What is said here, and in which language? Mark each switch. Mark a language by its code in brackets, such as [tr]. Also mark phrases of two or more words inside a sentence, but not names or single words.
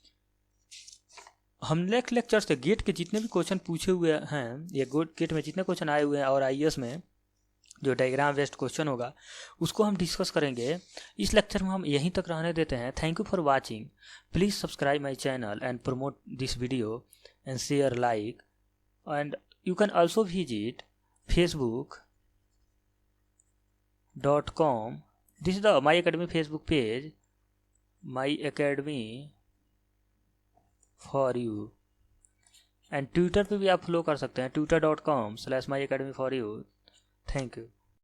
[hi] हम [en] next lecture [hi] से गेट के जितने भी क्वेश्चन पूछे हुए हैं या गेट में जितने क्वेश्चन आए हुए हैं और IAS में जो [en] diagram based question [hi] होगा उसको हम डिस्कस करेंगे। इस लेक्चर में हम यहीं तक रहने देते हैं। [en] Thank you for watching. Please subscribe my channel and promote this video and share like, and you can also visit facebook.com. This is the My Academy Facebook page, My Academy for you, and Twitter [hi] पे भी आप फॉलो कर सकते हैं, [en] twitter.com/myacademy for you. Thank you.